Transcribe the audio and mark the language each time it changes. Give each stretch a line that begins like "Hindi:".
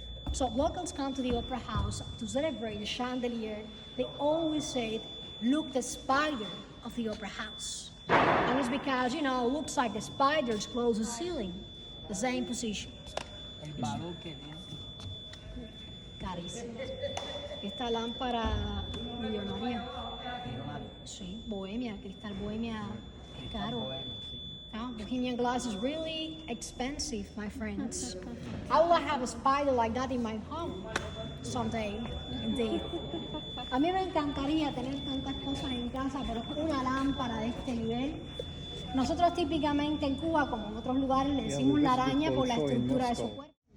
English: So locals come to the opera house to celebrate the chandelier. They always say, look the spider of the opera house. And it's because, it looks like the spiders close the ceiling, the same position.
Spanish: El pavo que viene. Carísimo. Esta lámpara millonaria. Sí, bohemia, cristal bohemia, es caro.
English: No, Bohemian glass is really expensive, my friends. I would have a spider like that in my home someday, indeed.
Spanish: A mí me encantaría tener tantas cosas en casa, pero una lámpara de este nivel. Nosotros típicamente en Cuba, como en otros lugares, le decimos la araña por la estructura de su cuerpo.